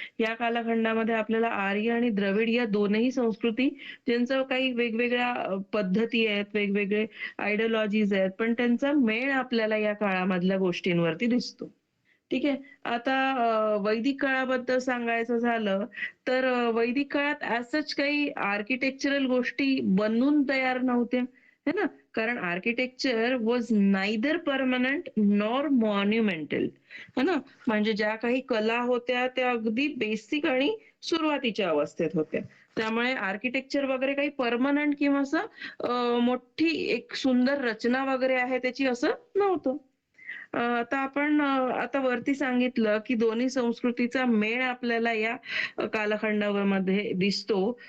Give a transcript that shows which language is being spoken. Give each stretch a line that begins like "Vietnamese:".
Marathi: या कालखंडामध्ये आपल्याला आर्य आणि द्रविड या दोनही संस्कृती ज्यांचं काही वेगवेगळ्या पद्धती आहेत, वेगवेगळे आयडिओलॉजीज आहेत, पण त्यांचा मेळ आपल्याला या काळामधल्या गोष्टींवरती दिसतो. ठीक आहे. आता वैदिक काळाबद्दल सांगायचं झालं, तर वैदिक काळात
English: as such
Marathi: काही आर्किटेक्चरल गोष्टी बनून तयार नव्हत्या,
Hindi: है ना?
Marathi: कारण
English: architecture was neither permanent nor monumental,
Hindi: है ना?
Marathi: म्हणजे ज्या काही कला होत्या त्या अगदी बेसिक आणि सुरुवातीच्या अवस्थेत होत्या. त्यामुळे आर्किटेक्चर वगैरे काही परमनंट किंवा असं मोठी एक सुंदर रचना वगैरे आहे त्याची असं नव्हतं. आता आपण आता वरती सांगितलं, की दोन्ही संस्कृतीचा मेळ आपल्याला या कालखंडामध्ये दिसतो.